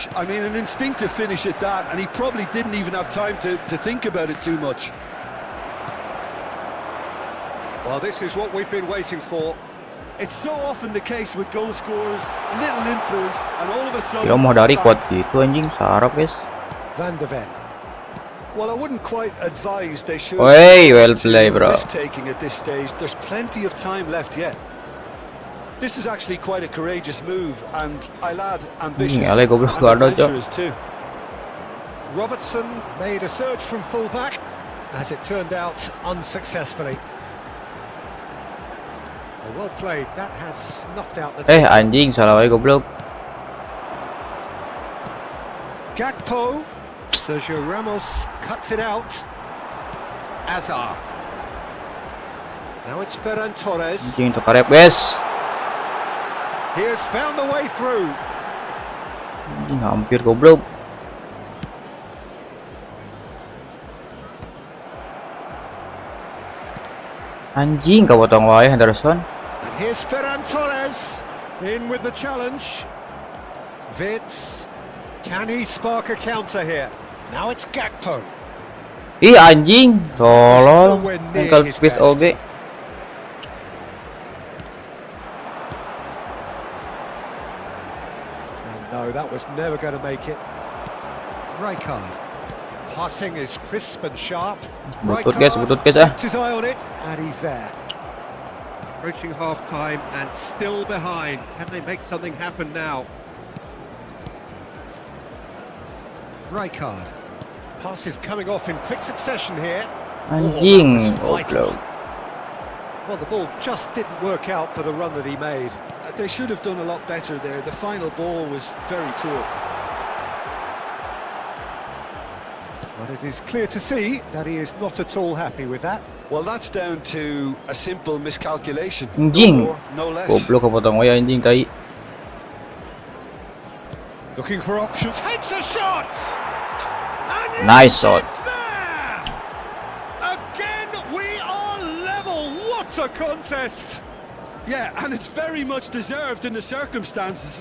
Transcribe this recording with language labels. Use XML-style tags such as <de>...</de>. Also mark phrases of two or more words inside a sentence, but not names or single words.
<en>I mean, an instinctive finish at that, and he probably didn't even have time to think about it too much. Well, this is what we've been waiting for. It's so often the case with goal scorers, little influence, and all of a sudden...</en> <id>Ya Modahari kuat gitu anjing, sarap guys.</id> <en>Van de Ven. Well, I wouldn't quite advise they should. Wey, well play, bro. Risk-taking at this stage. There's plenty of time left yet. This is actually quite a courageous move, and I'll add ambitious</en> <id>Ale goblok</id> <en>and</en> <id>gak ada, Cok.</id> <en>adventurous too. Robertson made a surge from fullback, as it turned out unsuccessfully. Well played, that has snuffed out the...</en> <id>Anjing, salah wae goblok.</id> <en>Gakpo, Sergio Ramos cuts it out. Azar. Now it's Ferran Torres.</en> <id>Anjing itu karep,</id> <en>guys. He has found the way through.</en> <id>Anjing hampir goblok. Anjing kepotong wae Henderson.</id> <en>And here's Ferran Torres in with the challenge. Vitz, can he spark a counter here? Now it's Gakpo.</en> <id>Ih anjing, tolol.</id> <en>Ankle speed oge. No, that was never going to make it. Rijkaard. Passing is crisp and sharp.</en> <id>Butut guys ah.</id> <en>Kept his eye on it, and he's there. Approaching half-time and still behind. Can they make something happen now? Rijkaard. Pass is coming off in quick succession here.</en> <id>Anjing,</id> <en>vital.</en> <id>goblok.</id> <en>Well, the ball just didn't work out for the run that he made. They should have done a lot better there. The final ball was very poor. But it is clear to see that he is not at all happy with that. Well, that's down to a simple miscalculation.</en> <id>Anjing.</id> <en>No more, no less.</en> <id>Goblok kepotong wae anjing tai.</id> <en>Looking for options. Hits a shot! And yes, Nice shot. it's there! Again, we are level. What a contest! Yeah, and it's very much deserved in the circumstances.</en>